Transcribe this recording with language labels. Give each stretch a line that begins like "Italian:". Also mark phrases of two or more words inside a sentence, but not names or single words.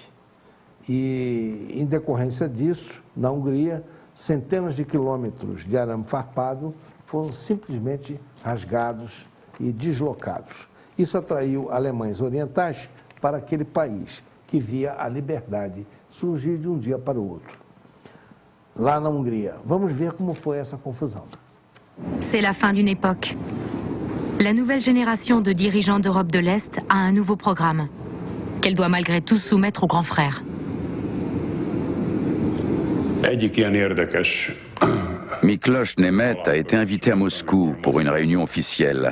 Portuguese: E, em decorrência disso, na Hungria, centenas de quilômetros de arame farpado foram simplesmente rasgados e deslocados. Isso atraiu alemães orientais para aquele país, que via a liberdade surgir de um dia para o outro. Lá na Hungria, vamos ver como foi essa confusão.
French: C'est la fin d'une époque. La nouvelle génération de dirigeants d'Europe de l'Est a un nouveau programme, qu'elle doit malgré tout soumettre aux grands frères. Miklos Nemeth a été invité à Moscou pour une réunion officielle.